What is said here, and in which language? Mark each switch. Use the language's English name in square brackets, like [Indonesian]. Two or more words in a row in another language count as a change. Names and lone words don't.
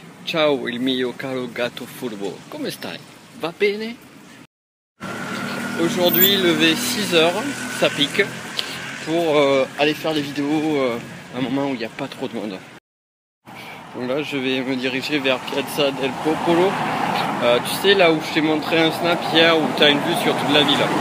[Italian] Ciao il mio caro gatto furbo, come stai? Va bene? [French] Aujourd'hui levé 6h, ça pique, pour aller faire des vidéos à un moment où il n'y a pas trop de monde. Donc là je vais me diriger vers Piazza del Popolo, tu sais là où je t'ai montré un snap hier où tu as une vue sur toute la ville.